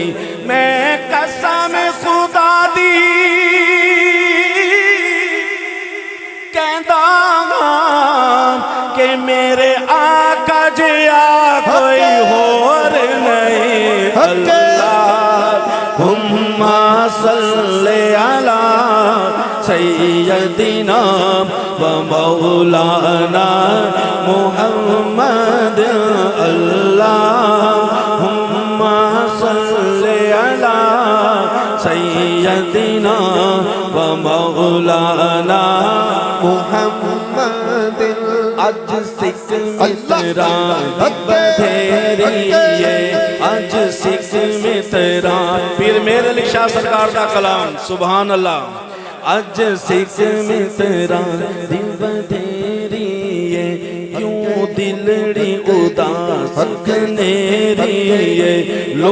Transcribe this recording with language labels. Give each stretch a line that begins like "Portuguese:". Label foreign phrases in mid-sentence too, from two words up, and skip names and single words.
Punjabi: ਮੈਂ ਕਸਮ ਖੁਦਾ ਦੀ ਕਹਦਾ ਕਿ ਮੇਰੇ ਆਕਾ ਜਿਯਾ ਕੋਈ ਹੋਰ ਨਹੀਂ।
Arabic: اللهم صل على سيدنا ومولانا محمد. اللهم صل على سيدنا ومولانا मुहम्मद।
Punjabi: ਅਜ ਸਿਖ ਮਿਤ੍ਰਾ ਬਥੇਰੀ ਹੈ, ਅਜ ਸਿਖ ਮਿਤ੍ਰਾ ਪੀਰ ਮੇਰੇ ਅਲੀ ਸ਼ਾਹ ਸਰਕਾਰ ਦਾ ਕਲਾਮ
Arabic: سبحان الله.
Punjabi: ਅਜ ਸਿਖ ਮਿਤ੍ਰਾ ਦੀ ਬਥੇਰੀ ਹੈ, ਕਿਉਂ ਦਿਲੜੀ ਉਦਾਸ ਕਨੇਰੀ ਹੈ, ਲੋ